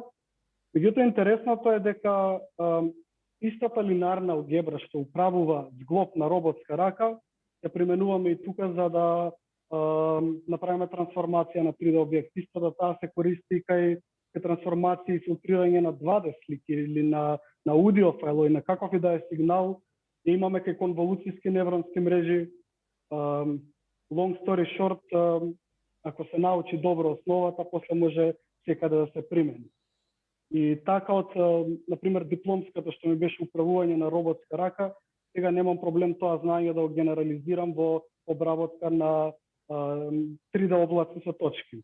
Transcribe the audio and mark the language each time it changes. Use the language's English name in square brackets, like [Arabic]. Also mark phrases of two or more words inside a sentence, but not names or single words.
[Macedonian] Меѓутоа, интересното е дека истата линарна алгебра што управува зглоб на роботска рака, ја применуваме и тука за да направиме трансформација на 3D објект. Истата таа се користи кај трансформација и филтрирање на 2D слики или на аудио файл и на каков и да е сигнал. И имаме кај конволуцијски невронски мрежи. [English] Long story short, [Macedonian] ако се научи добро основата, после може секаде да се примени. И така од, например, дипломската што ми беше управување на роботска рака, сега немам проблем тоа знаење да го генерализирам во обработка на 3D облаци со точки.